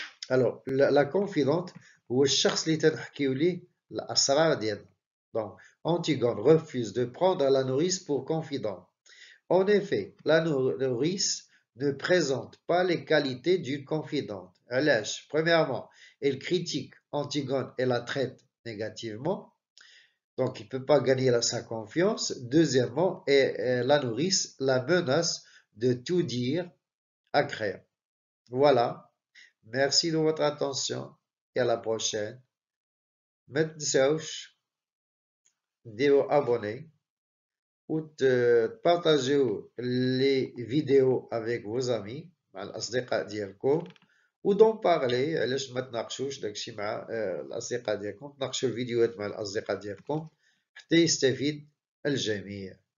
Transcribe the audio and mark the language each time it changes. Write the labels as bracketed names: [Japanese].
[French] Alors, la confidente, [Arabic] هو الشخص اللي تنحكيو ليه الأسرار ديالنا. [French] Donc, Antigone refuse de prendre la nourrice pour confidente. En effet, la nourrice ne présente pas les qualités d'une confidente. Premièrement, elle critique Antigone et la traite négativement. Donc, il ne peut pas gagner sa confiance. Deuxièmement, la nourrice la menace de tout dire à Créon. Voilà. Merci de votre attention et à la prochaine. [Arabic] ما تنساوش ديروا [French] abonner ou partager les vidéos avec vos amis [Arabic] مع الأصدقاء ديالكم ودون بارلي علاش ما تناقشوش داكشي مع الأصدقاء ديالكم تناقشوا الفيديوهات مع الأصدقاء ديالكم حتى يستفيد الجميع.